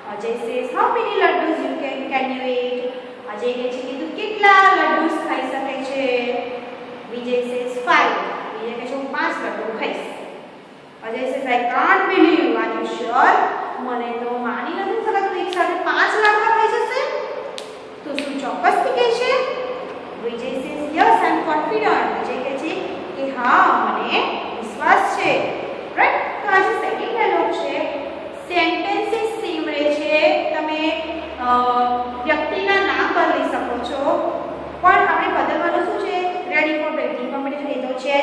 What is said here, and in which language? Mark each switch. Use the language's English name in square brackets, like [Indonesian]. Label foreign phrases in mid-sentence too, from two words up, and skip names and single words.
[English] Ajay says, how many laddus can you eat? [Gujarati] Ajay કહે છે કે તું કેટલા laddus ખાઈ શકે છે? [English] Vijay says 5. [Gujarati] Vijay કહે છે હું 5 laddus ખાઈશ. [English] Ajay says, I can't believe. Are you sure? [Gujarati] મને તો માની નથી શકતું તું એક સાથે 5 લાડવા ખાઈ જશે? તું શું ચોક્કસથી કહે છે? [English] Vijay says, yes, I am confident. [Gujarati] Vijay કહે છે કે હા મને વિશ્વાસ છે. રાઈટ? તો આજે [English] second dialogue [Gujarati] છે. [English] sentences same [Gujarati] રહે છે. તમે વ્યક્તિના નામ બદલી શકો છો. પણ આપણે બદલવાનું શું છે? [English] ready for baking competition [Gujarati] એ તો છે જ.